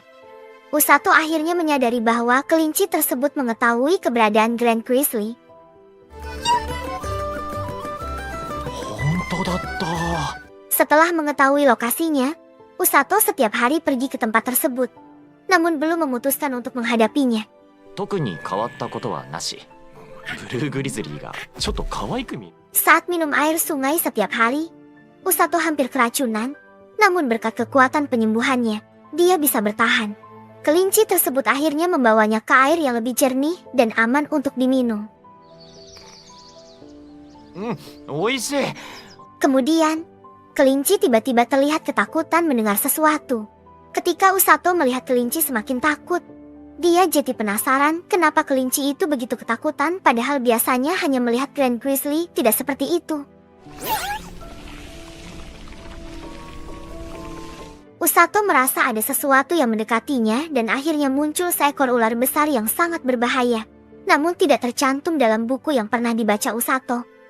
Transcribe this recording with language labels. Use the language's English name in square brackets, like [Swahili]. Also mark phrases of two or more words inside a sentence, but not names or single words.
[Indonesian] Usato akhirnya menyadari bahwa kelinci tersebut mengetahui keberadaan Grand Grizzly. Setelah mengetahui lokasinya, Usato setiap hari pergi ke tempat tersebut, namun belum memutuskan untuk menghadapinya. [Japanese] 特に変わったことはなし。ブルーグリズリーがちょっと可愛く見える。 [Indonesian] Saat minum air sungai setiap hari, Usato hampir keracunan, namun berkat kekuatan penyembuhannya, dia bisa bertahan. Kelinci tersebut akhirnya membawanya ke air yang lebih jernih dan aman untuk diminum. [Japanese] 美味しい。 [Indonesian] Kemudian, kelinci tiba-tiba terlihat ketakutan mendengar sesuatu. Ketika Usato melihat kelinci semakin takut, dia jadi penasaran kenapa kelinci itu begitu ketakutan padahal biasanya hanya melihat Grand Grizzly tidak seperti itu. Usato merasa ada sesuatu yang mendekatinya dan akhirnya muncul seekor ular besar yang sangat berbahaya, namun tidak tercantum dalam buku yang pernah dibaca Usato.